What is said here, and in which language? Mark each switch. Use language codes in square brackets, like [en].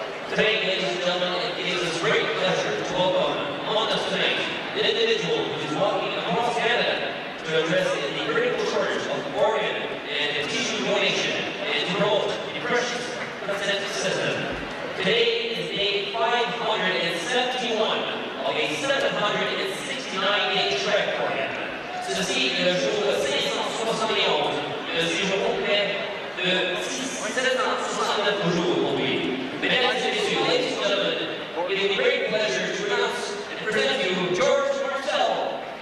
[en] Today, ladies and gentlemen, it gives us great pleasure to welcome on us tonight an individual who is walking across Canada to address the critical shortage of organ and tissue donation and to promote the precious consent system. Today is day 571 of a 769-day trek for him. [fr] Ceci est le jour 571 de séjour complet de 769 jours pour lui. Mesdames et messieurs, [en] ladies and gentlemen, it is a great pleasure to announce and present you George Marcello.